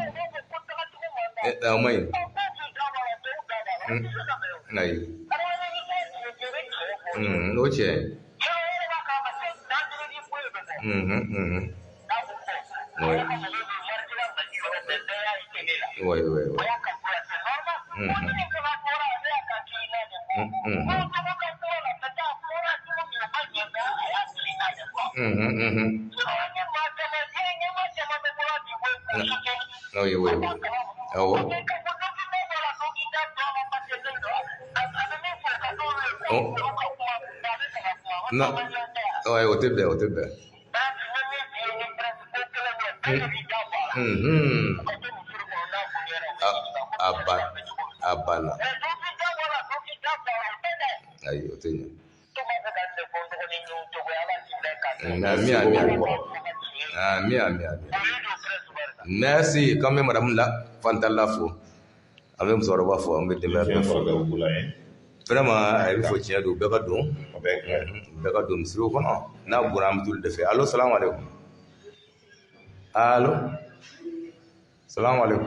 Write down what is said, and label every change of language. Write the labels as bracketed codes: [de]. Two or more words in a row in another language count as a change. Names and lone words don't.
[bm] O man ɲi. Ayi. O cɛ. [fr] Oui. Oui. [bm] Awɔ. Non. [fr] Ouais, [bm] o tɛ bɛn. A banna. Ayi, o tɛ ɲɛ. Ami. [fr] Merci, quand même, madame Fantala fo. [bm] An bɛ musokɔrɔba fo, an bɛ denbaya bɛɛ fo. Vraiment, a bɛ fɔ tiɲɛ don, bɛɛ ka don. Bɛɛ ka don misiriw kɔnɔ. N'a bɔra an bɛ t'olu de fɛ. Allo, [ar] السلام عليكم. Allo. السلام عليكم.